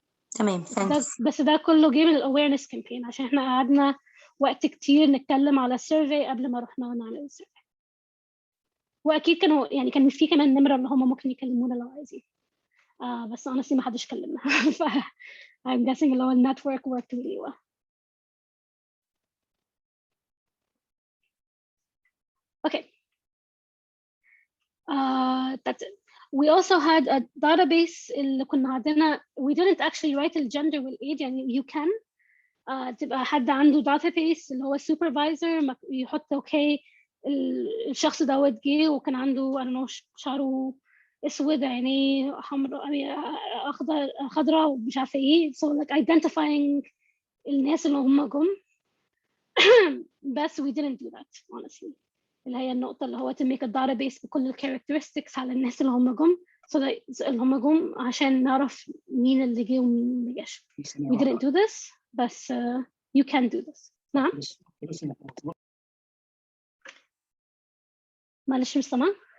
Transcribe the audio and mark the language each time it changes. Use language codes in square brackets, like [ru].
[ar] تمام. بس ده كله جه من الأويرنس كامبين, عشان إحنا قعدنا وقت كتير نتكلم على السيرفي قبل ما رحنا نعمل السيرفي. واكيد كان في كمان نمره اللي هم ممكن يكلمونا لو عايزين, بس [en] honestly [ar] ما حدش كلمنا. [en] ف I'm guessing [ar] اللي هو [en] network worked really well. Okay. That's it. We also had a database [ar] اللي كنا عندنا, [en] we didn't actually write the gender [ar] والage, يعني [en] you can [ar] تبقى حد عنده database اللي هو supervisor يحط okay الشخص دوت جه وكان عنده شعره اسود, عينيه حمراء, خضراء ومش عارفه ايه, [en] so like identifying [ar] الناس اللي هم جم. بس [en] we didn't do that honestly. [ar] اللي هي النقطة اللي هو [en] to make a database [ar] بكل ال characteristics على الناس اللي هم جم [en] so that [ar] اللي هم جم عشان نعرف مين اللي جه ومين ما جاش. [en] We didn't do this [ar] بس [en] you can do this. [ar] نعم. معلش مش سامعة.